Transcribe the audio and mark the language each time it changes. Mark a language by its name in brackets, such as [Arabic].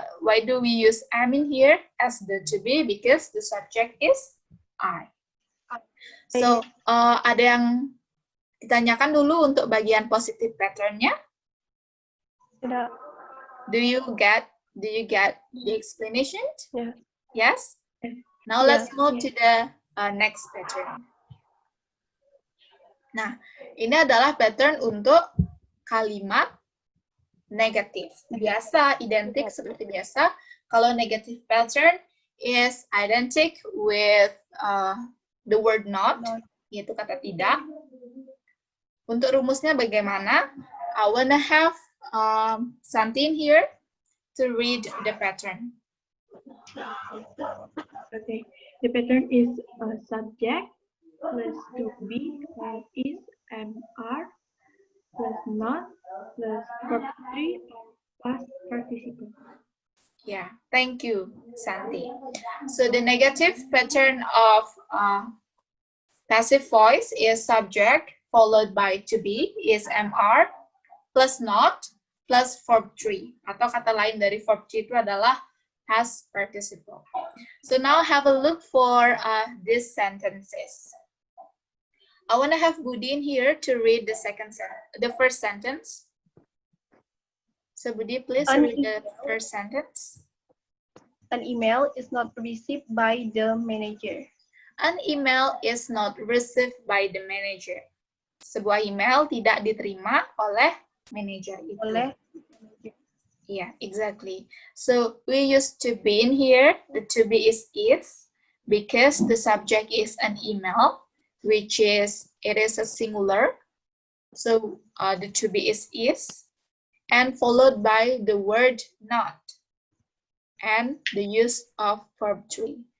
[English] Why do we use am in here as the to be? Because the subject is I. [Indonesian] So ada yang ditanyakan dulu untuk bagian positive pattern-nya? Tidak. [English] Do you get the explanation? Yeah. Yes? Now Yeah. let's move to the next pattern. [Indonesian] Nah, ini adalah pattern untuk kalimat negatif. Biasa, identik seperti biasa. Kalau [English] negative pattern is identic with the word not, [Indonesian] yaitu kata tidak. Untuk rumusnya bagaimana? [English] I wanna have something here to read the pattern. Okay, the pattern is subject plus to be plus is MR plus not plus verb 3 past participle. Yeah, thank you, Santi. So the negative pattern of passive voice is subject followed by to be is MR plus not plus verb 3. [Indonesian] Atau kata lain dari verb 3 itu adalah past participle. [English] So now have a look for these sentences. I want to have Budi in here to read the first sentence. So Budi, please read the first sentence. An email is not received by the manager. An email is not received by the manager. [Indonesian] Sebuah email tidak diterima oleh manajer itu. [English] Yeah, exactly. So we use to be in here. The to be is because the subject is an email, which is it is a singular. So the to be is and followed by the word not and the use of verb 3.